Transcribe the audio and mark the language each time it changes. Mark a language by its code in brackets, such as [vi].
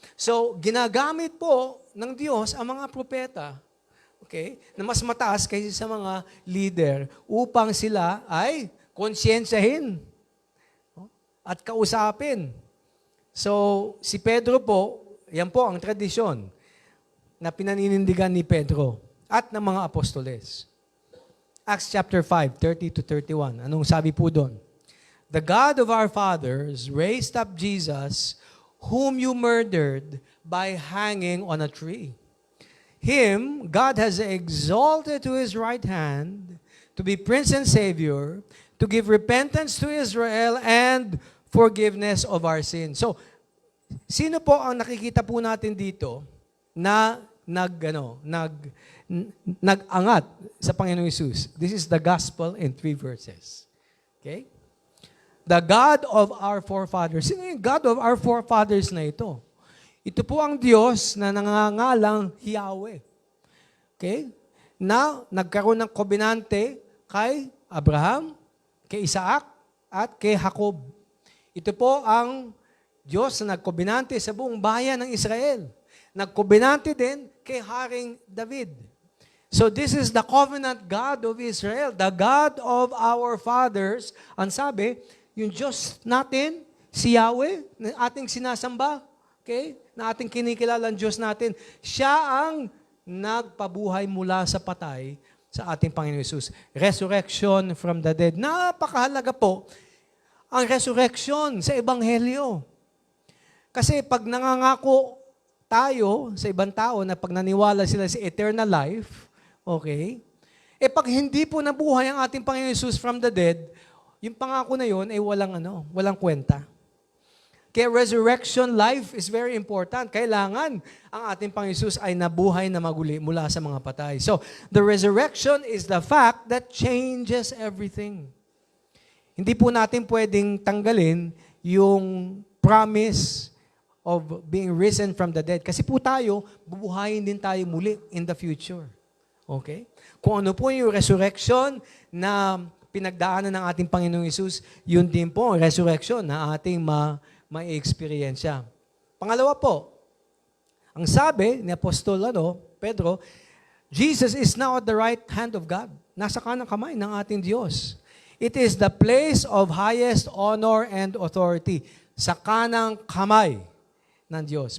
[tl] So, ginagamit po ng Diyos ang mga propeta, okay, na mas mataas kaysa sa mga leader upang sila ay konsyensyahin at kausapin. So, si Pedro po, yan po ang tradisyon na pinaninindigan ni Pedro at ng mga apostoles. Acts chapter 5, 30-31. Anong sabi po doon? [en] The God of our fathers raised up Jesus, whom you murdered by hanging on a tree. Him God has exalted to His right hand to be Prince and Savior, to give repentance to Israel and forgiveness of our sins. [tl] So, sino po ang nakikita po natin dito na nag-angat sa Panginoong Hesus? [en] This is the gospel in 3 verses. Okay? The God of our forefathers. [tl] Sino yung [en] God of our forefathers [tl] na ito? Ito po ang Diyos na nangangalang Yahweh. Okay? Na nagkaroon ng kobenante kay Abraham, kay Isaac, at kay Jacob. Ito po ang Diyos na nagkobenante sa buong bayan ng Israel. Nagkobenante din kay Haring David. [en] So this is the covenant God of Israel, the God of our fathers. [tl] Ang sabi, yung Diyos natin, si Yahweh, na ating sinasamba, okay, na ating kinikilalang Diyos natin, siya ang nagpabuhay mula sa patay sa ating Panginoon Hesus. [en] Resurrection from the dead. [tl] Napakahalaga po ang resurrection sa Ebanghelyo. Kasi pag nangangako tayo sa ibang tao na pag naniwala sila sa eternal life, okay, pag hindi po nabuhay ang ating Panginoon Hesus [en] from the dead, [tl] yung pangako na yun ay walang kwenta. [en] Kaya resurrection life is very important. [tl] Kailangan ang ating Panginoon Hesus ay nabuhay na maguli mula sa mga patay. [en] So, the resurrection is the fact that changes everything. [tl] Hindi po natin pwedeng tanggalin yung promise [en] of being risen from the dead. [tl] Kasi po tayo, bubuhayin din tayo muli [en] in the future. [tl] Okay? Kung ano po yung resurrection na pinagdaanan ng ating Panginoong Hesus, yun din po ang resurrection na ating ma-experience. Pangalawa po, ang sabi ni Apostol Pedro, [en] Jesus is now at the right hand of God. [tl] Nasa kanang kamay ng ating Diyos. [en] It is the place of highest honor and authority. [tl] Sa kanang kamay ng Diyos.